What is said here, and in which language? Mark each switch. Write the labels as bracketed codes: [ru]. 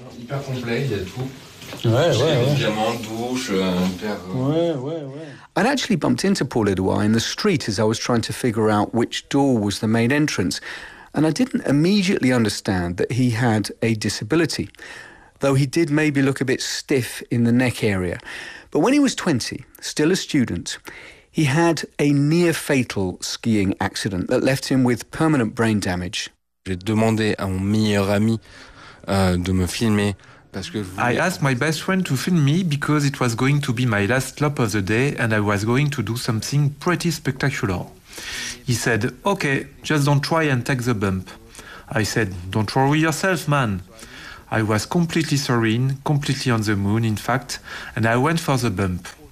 [en] I'd actually bumped into Paul Edouard in the street as I was trying to figure out which door was the main entrance, and I didn't immediately understand that he had a disability. Though he did maybe look a bit stiff in the neck area. But when he was 20, still a student, he had a near-fatal skiing accident that left him with permanent brain damage. [fr] J'ai demandé à mon meilleur ami de me filmer parce que [en] I asked my best friend to film me because it was going to be my last lap of the day and I was going to do something pretty spectacular. He said, "Okay, just don't try and take the bump." I said, "Don't worry yourself, man." I was completely serene, completely on the moon, in fact, and I went for the bump.